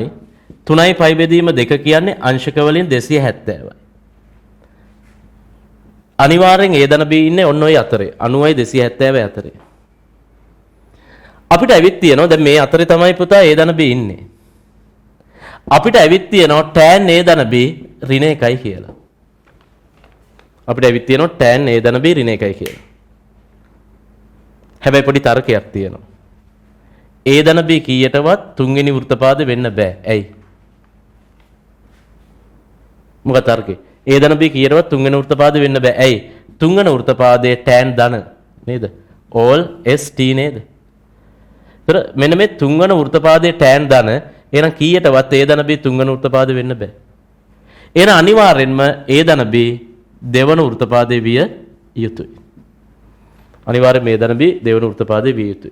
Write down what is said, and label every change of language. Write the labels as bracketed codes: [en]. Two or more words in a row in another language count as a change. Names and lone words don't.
[si] 3යි පයි බෙදීම 2 කියන්නේ අංශක වලින් 270යි. අනිවාර්යෙන් a ධන b ඉන්නේ ඔන්න ඔය අතරේ. 90යි 270යි අතරේ. අපිට ඇවිත් තියෙනවා දැන් මේ අතරේ තමයි පුතා a ධන b ඉන්නේ. අපිට ඇවිත් තියෙනවා [en] tan a [si] ධන b ඍණ 1යි කියලා. අපිට ඇවිත් තියෙනවා [en] tan a [si] ධන b ඍණ 1යි කියලා. හැබැයි පොඩි තර්කයක් තියෙනවා. a ධන b කීයටවත් තුන්වෙනි වෘත්තපාද වෙන්න බෑ. ඇයි? මොකද තර්කේ? a ධන b කීයටවත් තුන්වෙනි වෘත්තපාද වෙන්න බෑ. ඇයි? තුන්වෙනි වෘත්තපාදයේ tan ධන නේද? [en] all st [si] නේද? ඒතර මෙන්න මේ තුන්වන වෘත්තපාදයේ tan ධන එහෙනම් කීයටවත් a ධන b තුන්වන වෘත්තපාදෙ වෙන්න බෑ. එහෙනම් අනිවාර්යෙන්ම a ධන b දෙවන වෘත්තපාදයේ විය යුතුයි. අනිවාර්යෙන් මේ ධන b දෙවන වෘත්තපාදයේ විය යුතුයි.